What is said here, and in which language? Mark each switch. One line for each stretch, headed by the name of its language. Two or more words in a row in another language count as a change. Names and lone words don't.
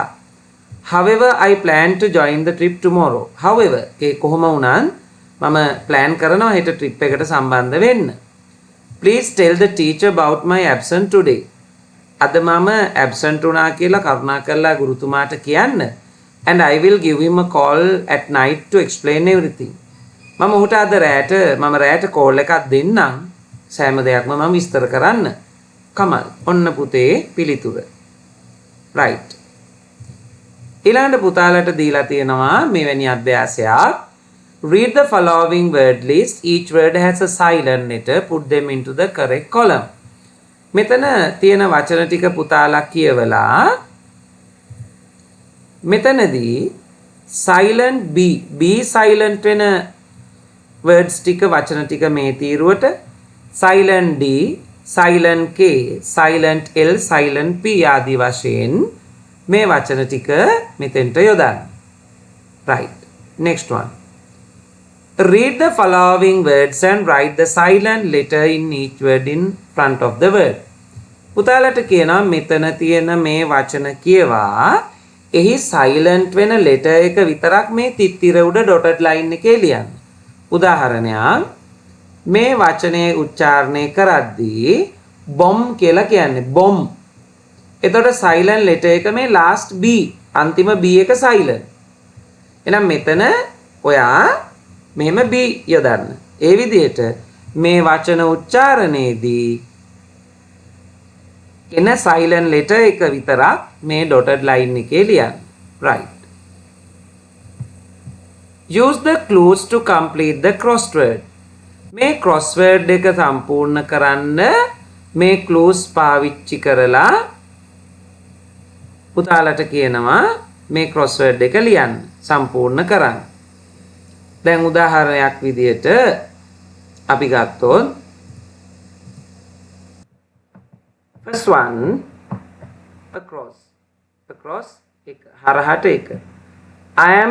English: However, I plan to join the trip tomorrow. However,
Sinhala: ඒ කොහොම වුණත් මම plan කරනවා හෙට trip එකට සම්බන්ධ වෙන්න.
English: Please tell the teacher about my absence today.
Sinhala: අද මම absent වුණා කියලා කරුණාකරලා ගුරුතුමාට කියන්න.
English: And I will give him a call at night to explain everything.
Sinhala: මම ඔහුට අද රැට කෝල් එකක් දෙන්නම්. සෑම දෙයක්ම මම විස්තර කරන්න. කමල්. ඔන්න පුතේ පිළිතුර. right. ඊළඟට පුතාලට දීලා තියෙනවා මෙවැනි අභ්‍යාසයක්.
English: Read the following word list. Each word has a silent letter. Put them into the correct column.
Sinhala: මෙතන තියෙන වචන ටික පුතාලා කියවලා මෙතනදී
English: silent B silent
Sinhala: වෙන words ටික වචන ටික මේ තීරුවට
English: silent D silent K silent L silent P
Sinhala: ආදී වශයෙන් මේ වචන ටික මෙතෙන්ට යොදන්න.
English: right. next one. Read the following words and write the silent letter in each word in front of the word.
Sinhala: පුතාලට කියනවා මෙතන තියෙන මේ වචන කියවා එහි silent වෙන letter එක විතරක් මේ තිත්තිර උඩ
English: dotted line
Sinhala: එකේ ලියන්න. උදාහරණයක් මේ වචනේ උච්චාරණය කරද්දී bomb කියලා කියන්නේ bomb. එතකොට
English: silent letter
Sinhala: එක මේ
English: last B
Sinhala: අන්තිම B එක silent. එහෙනම් මෙතන ඔයා මෙහෙම B යොදන්න. ඒ විදිහට මේ වචන උච්චාරණයේදී එන
English: silent letter
Sinhala: එක විතරක් මේ
English: dotted line
Sinhala: එකේ ලියන්න. right.
English: Use the clues to complete the crossword.
Sinhala: මේ crossword එක සම්පූර්ණ කරන්න මේ clues පාවිච්චි කරලා පුතාලට කියනවා මේ crossword එක ලියන්න සම්පූර්ණ කරන්න. දැන් උදාහරණයක් විදිහට අපි ගත්තොත්
English: first one across
Sinhala: එක හරහට එක
English: I am